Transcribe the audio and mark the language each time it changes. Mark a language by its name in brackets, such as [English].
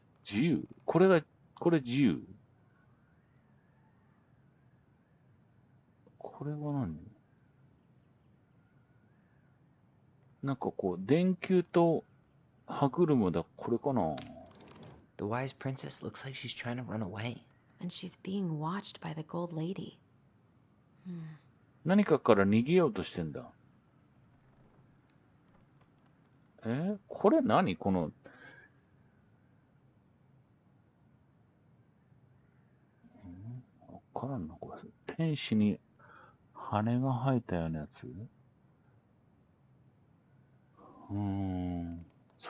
[Japanese] 自由？これ自由？これは何？なんかこう、電球と歯車だ。これかな？ [English] The wise princess looks like she's trying to run away. And she's being watched by the gold lady. [Japanese] 何かから逃げようとしてんだ。これ何？この、わからんな、これ。天使に羽が生えたようなやつ？